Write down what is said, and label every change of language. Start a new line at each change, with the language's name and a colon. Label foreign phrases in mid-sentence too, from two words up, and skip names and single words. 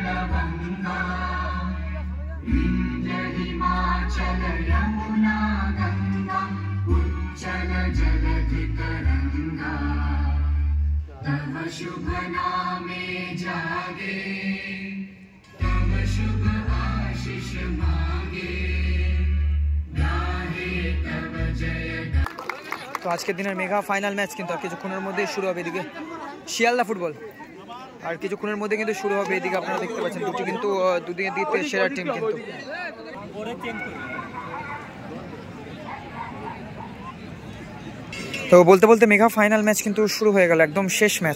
Bangla: গঙ্গা বিন্ধ্য হিমাচল যমুনা গঙ্গা উচ্ছল জলধি তরঙ্গ তব শুভ নামে জাগে তব শুভ আশিস মাগে গাহে তব জয়। তো আজকের দিনের মেগা ফাইনাল ম্যাচ কিন্তু আর কিছুক্ষণের মধ্যেই শুরু হবে। এদিকে শিয়ালদা ফুটবল আর কিছুক্ষণের মধ্যে কিন্তু শুরু হবে। এদিকে আপনারা দেখতে পাচ্ছেন দুটি কিন্তু দুদিকে দিতে সেরা টিম কিন্তু। তো বলতে বলতে মেগা ফাইনাল ম্যাচ কিন্তু শুরু হয়ে গেল, একদম শেষ ম্যাচ।